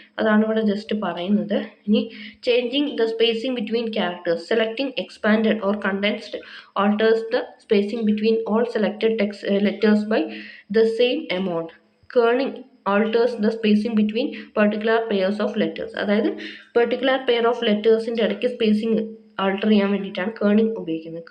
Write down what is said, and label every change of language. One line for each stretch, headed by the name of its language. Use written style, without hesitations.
Malayalam: അതാണ് ഇവിടെ ജസ്റ്റ് പറയുന്നത്. ഇനി
English: Changing the spacing between characters. Selecting expanded or condensed alters the spacing between all selected text letters by the same amount. Kerning alters the spacing between particular pairs of letters.
Malayalam: അതായത് particular pair of ലെറ്റേഴ്സിൻ്റെ ഇടയ്ക്ക് spacing alter ചെയ്യാൻ വേണ്ടിയിട്ടാണ് കേണിങ് ഉപയോഗിക്കുന്നത്.